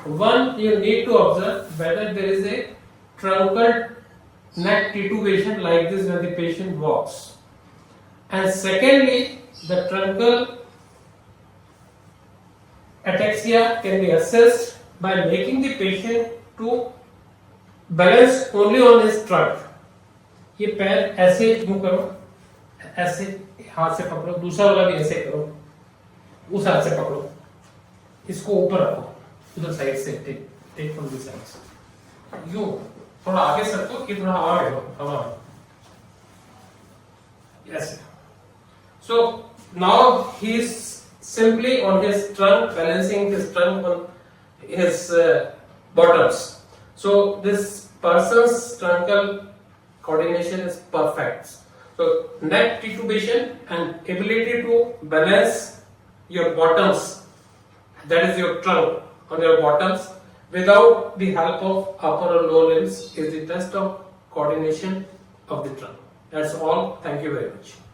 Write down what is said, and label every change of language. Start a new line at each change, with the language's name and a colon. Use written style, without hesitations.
English: One, you need to observe whether there is a truncal neck titubation like this when the patient walks, and secondly, the truncal ataxia can be assessed by making the patient to balance only on his trunk.
Hindi: ये पैर ऐसे यूं करो, ऐसे हाथ से पकड़ो, दूसरा वाला भी ऐसे करो, उस हाथ से पकड़ो, इसको ऊपर रखो, उधर साइड से
English: take from this side,
Hindi: यूं थोड़ा आगे सरको कि थोड़ा हवा में हो, हवा में.
English: Yes. So now he is simply on his trunk, balancing his trunk on his bottoms. So this person's truncal coordination is perfect. So neck titubation and ability to balance your bottoms, that is your trunk on your bottoms, without the help of upper or lower limbs is the test of coordination of the trunk. That's all. Thank you very much.